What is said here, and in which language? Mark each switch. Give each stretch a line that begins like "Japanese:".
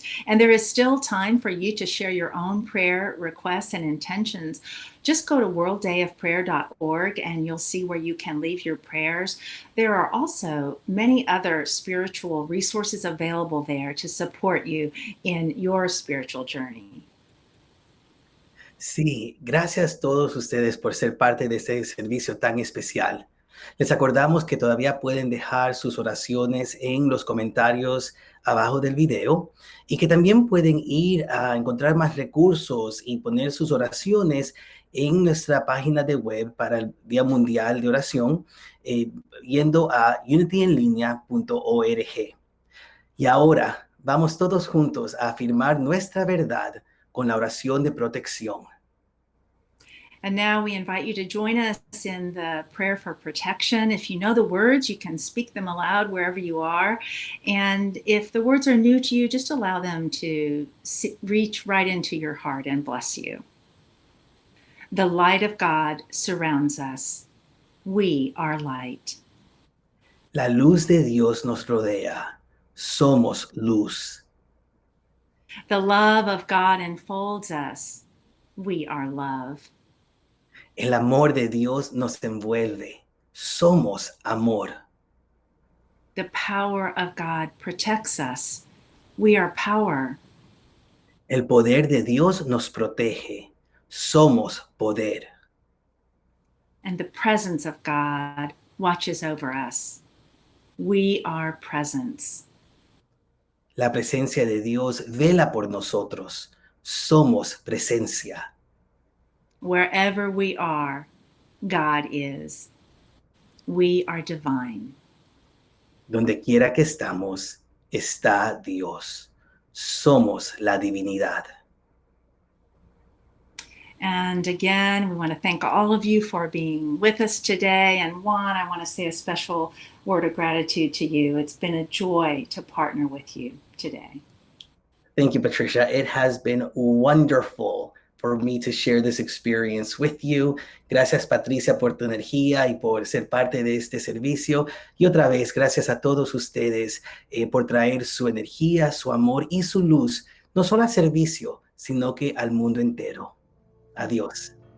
English: And there is still time for you to share your own prayer requests and intentions. Just go to worlddayofprayer.org and you'll see where you can leave your prayers. There are also many other spiritual resources available there to support you in your spiritual journey.
Spanish: Sí, gracias a todos ustedes por ser parte de este servicio tan especial. Les acordamos que todavía pueden dejar sus oraciones en los comentarios abajo del video y que también pueden ir a encontrar más recursos y poner sus oraciones en nuestra página de web para el Día Mundial de Oración, yendo a unityenlinea.org. Y ahora vamos todos juntos a afirmar nuestra verdad con la oración de protección.
English: And now we invite you to join us in the prayer for protection. If you know the words, you can speak them aloud wherever you are. And if the words are new to you, just allow them to reach right into your heart and bless you. The light of God surrounds us. We are light.
Spanish: La luz de Dios nos rodea. Somos luz.
English: The love of God enfolds us. We are love.
Spanish: El amor de Dios nos envuelve. Somos amor.
English: The power of God protects us. We are power.
Spanish: El poder de Dios nos protege. Somos poder.
English: And the presence of God watches over us. We are presence.
Spanish: La presencia de Dios vela por nosotros. Somos presencia.
English: Wherever we are, God is. We are divine.
Spanish: Donde quiera que estamos, está Dios. Somos la divinidad.
English: And again, we want to thank all of you for being with us today. And Juan, I want to say a special word of gratitude to you. It's been a joy to partner with you today. Thank you, Patricia. It has been wonderful for me to share this experience with you.
Spanish: Gracias, Patricia, por tu energía y por ser parte de este servicio. Y otra vez, gracias a todos ustedes por traer su energía, su amor y su luz, no solo al servicio, sino que al mundo entero. Adiós.